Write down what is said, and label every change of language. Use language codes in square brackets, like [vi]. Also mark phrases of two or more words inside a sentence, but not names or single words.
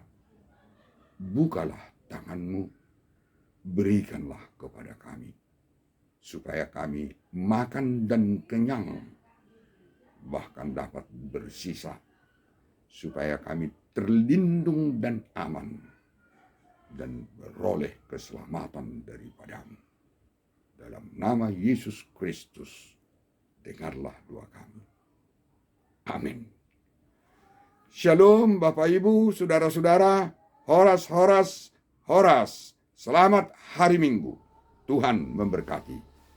[id] Bukalah tanganmu, berikanlah kepada kami, supaya kami makan dan kenyang, bahkan dapat bersisa, supaya kami terlindung dan aman, dan beroleh keselamatan daripadamu. Dalam nama Yesus Kristus, dengarlah doa kami. Amin. Shalom Bapak Ibu, Saudara-saudara, [bts] horas, horas, horas. [id] Selamat hari Minggu. Tuhan memberkati.